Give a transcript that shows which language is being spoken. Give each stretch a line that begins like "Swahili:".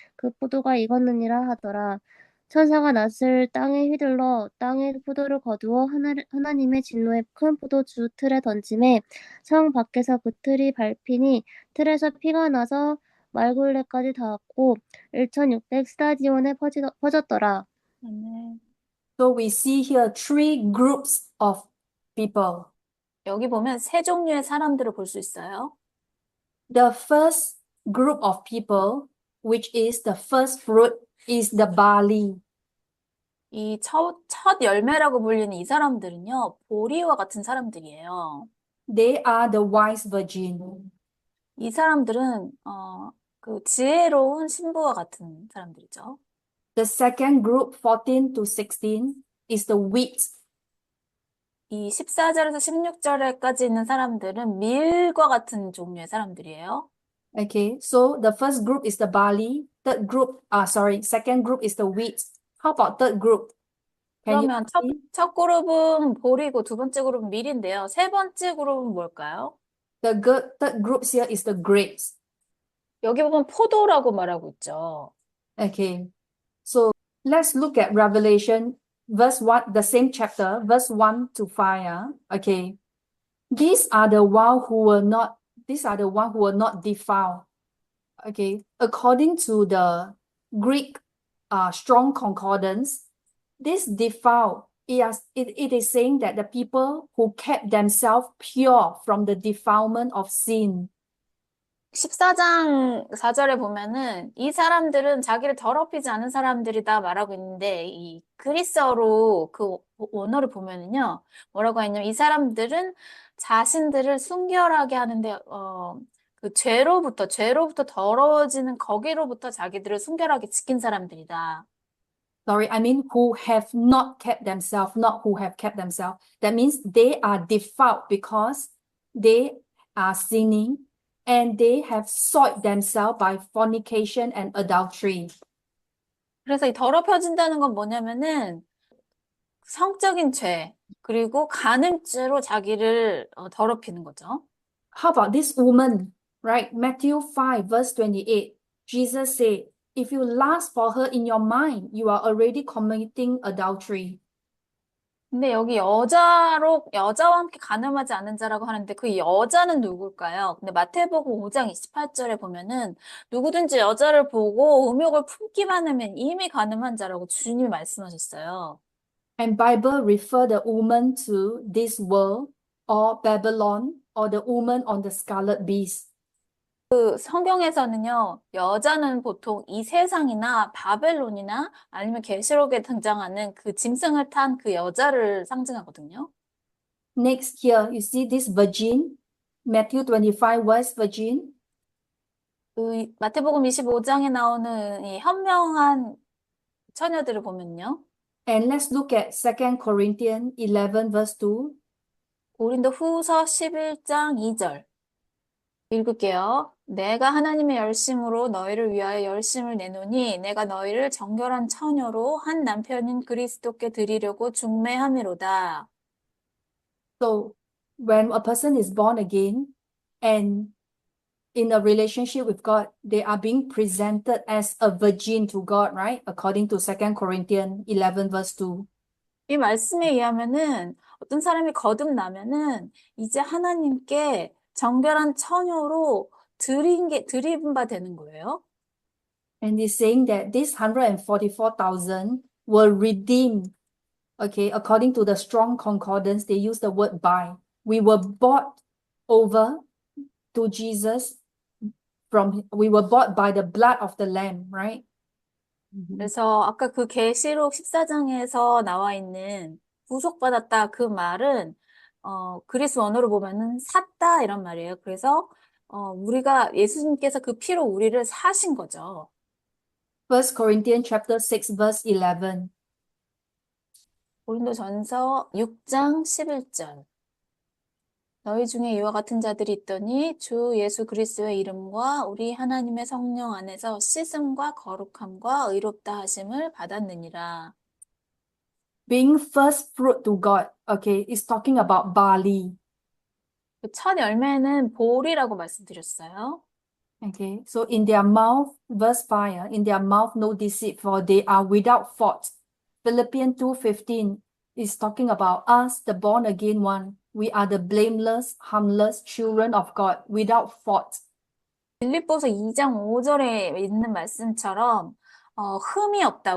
Korean: 그 포도가 익었느니라 하더라. 천사가 낫을 땅에 휘둘러 땅에 포도를 거두어 하나님의 진노의 큰 포도주 틀에 던짐에 성 밖에서 그 틀이 밟히니 틀에서 피가 나서 말굴레까지 닿았고 1,600 스타디온에 퍼졌더라. 아멘.
English: So we see here three groups of people.
Korean: 여기 보면 세 종류의 사람들을 볼 수 있어요.
English: The first group of people, which is the first fruit, is the barley.
Korean: 이 첫 열매라고 불리는 이 사람들은요, 보리와 같은 사람들이에요.
English: They are the wise virgin.
Korean: 이 사람들은 그 지혜로운 신부와 같은 사람들이죠.
English: The second group, 14 to 16, is the wheat.
Korean: 이 14절에서 16절에까지 있는 사람들은 밀과 같은 종류의 사람들이에요.
English: Okay, so the first group is the barley. Second group is the wheat. How about third group? Can you
Korean: 그러면
English: see?
Korean: 첫 그룹은 보리고 두 번째 그룹은 밀인데요. 세 번째 그룹은 뭘까요?
English: Third group here is the grapes.
Korean: 여기 보면 포도라고 말하고 있죠.
English: Okay, so let's look at Revelation, verse 1, the same chapter, verse 1 to 5. Okay, these are the one who were not defiled. Okay, according to the Greek strong concordance, this defiled, it is saying that the people who kept themselves pure from the defilement of sin.
Korean: 14장 4절에 보면은 이 사람들은 자기를 더럽히지 않은 사람들이다 말하고 있는데 이 그리스어로 그 원어를 보면은요 뭐라고 했냐면 이 사람들은 자신들을 순결하게 하는데 그 죄로부터 더러워지는 거기로부터 자기들을 순결하게 지킨 사람들이다.
English: Sorry, I mean who have not kept themselves, not who have kept themselves. That means they are defiled because they are sinning and they have soiled themselves by fornication and adultery.
Korean: 그래서 이 더럽혀진다는 건 뭐냐면은 성적인 죄 그리고 간음죄로 자기를 더럽히는 거죠.
English: How about this woman, right? Matthew 5, verse 28. Jesus said, if you lust for her in your mind, you are already committing adultery.
Korean: 근데 여기 여자와 함께 간음하지 않은 자라고 하는데 그 여자는 누굴까요? 근데 마태복음 5장 28절에 보면은 누구든지 여자를 보고 음욕을 품기만 하면 이미 간음한 자라고 주님이 말씀하셨어요.
English: And Bible refer the woman to this world or Babylon or the woman on the scarlet beast.
Korean: 그 성경에서는요, 여자는 보통 이 세상이나 바벨론이나 아니면 계시록에 등장하는 그 짐승을 탄 그 여자를 상징하거든요.
English: Next here, you see this virgin, Matthew 25 verse virgin.
Korean: 그 마태복음 25장에 나오는 이 현명한 처녀들을 보면요.
English: And let's look at 2 Corinthians 11 verse 2.
Korean: 고린도 후서 11장 2절 읽을게요. 내가 하나님의 열심으로 너희를 위하여 열심을 내노니 내가 너희를 정결한 처녀로 한 남편인 그리스도께 드리려고 중매함이로다.
English: So when a person is born again and in a relationship with God, they are being presented as a virgin to God, right? According to 2 Corinthians 11 verse 2.
Korean: 이 말씀에 의하면은 어떤 사람이 거듭나면은 이제 하나님께 정결한 처녀로 드린 바 되는 거예요.
English: And he's saying that this 144,000 were redeemed. Okay, according to the Strong Concordance, they use the word buy. We were bought over to Jesus we were bought by the blood of the Lamb, right?
Korean: 그래서 아까 그 계시록 14장에서 나와 있는 구속받았다 그 말은 그리스 원어로 보면은 샀다 이런 말이에요. 그래서 우리가 예수님께서 그 피로 우리를 사신 거죠.
English: 1 Corinthians chapter 6 verse 11.
Korean: 고린도전서 6장 11절. 너희 중에 이와 같은 자들이 있더니 주 예수 그리스도의 이름과 우리 하나님의 성령 안에서 씻음과 거룩함과 의롭다 하심을 받았느니라.
English: Being first fruit to God, okay, is talking about barley.
Korean: 그 첫 열매는 볼이라고 말씀드렸어요.
English: Okay, so in their mouth, verse 5, in their mouth no deceit, for they are without fault. Philippians 2:15 is talking about us, the born again one. We are the blameless, harmless children of God, without fault.
Korean: 빌립보서 2장 5절에 있는 말씀처럼 흠이 없다.